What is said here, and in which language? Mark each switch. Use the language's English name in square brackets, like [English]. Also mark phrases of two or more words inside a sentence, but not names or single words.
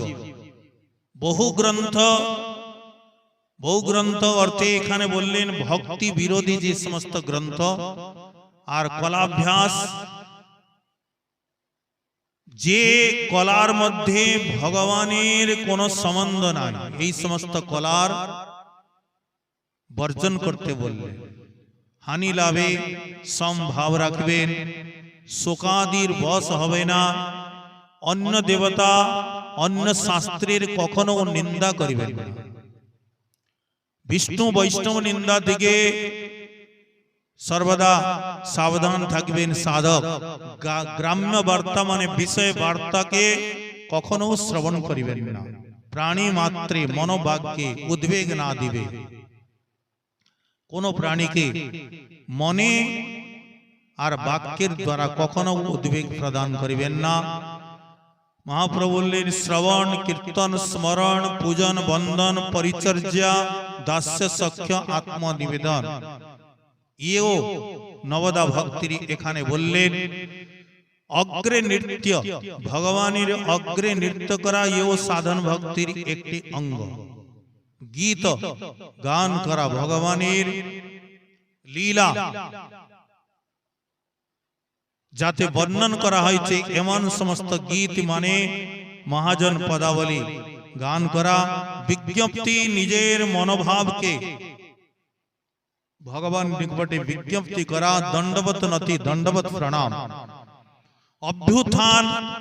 [Bangla] বহু গ্রন্থ, বহু গ্রন্থ অর্থে এখানে বললেন ভক্তি বিরোধী যে সমস্ত গ্রন্থ, আর কলাভ্যাস যে কলার মধ্যে ভগবানের কোনো সম্বন্ধ নাই, এই সমস্ত কলার বর্জন করতে বললেন। হানি লাভে সমভাব রাখবেন, শোকাদির বশ হবে না, অন্য দেবতা অন্য শাস্ত্রের কখনো নিন্দা করিবেন না। বিষ্ণু বৈষ্ণব নিন্দা দিগে সর্বদা সাবধান থাকবেন সাধক। গ্রাম্য বার্তা মানে বিষয় বার্তা কে কখনো শ্রবণ করিবেন না। প্রাণী মাত্রে মনোবাক্যে উদ্বেগ না দিবে, কোনো প্রাণী কে মনে আর বাক্যের দ্বারা কখনো উদ্বেগ প্রদান করিবেন না। মহাপ্রভু বোলেন শ্রবণ কীর্তন স্মরণ পূজন বন্দন পরিচর্যা দাস্য সখ্য আত্মনিবেদন ইও নবদা ভক্তির এখানে বোলেন। অগ্রে নৃত্য ভগবানের অগ্রে নৃত্য করা ইও সাধন ভক্তির একটী অঙ্গ। গীত গান করা ভগবানের লীলা যাতে বর্ণন করা হয়েছে এমন সমস্ত গীত মানে মহাজন পদাবলী গান করা, বিজ্ঞপ্তি নিজের মনোভাবকে ভগবান নিকটে বিজ্ঞপ্তি করা, দণ্ডবত নতি দণ্ডবত প্রণাম, অভ্যুত্থান।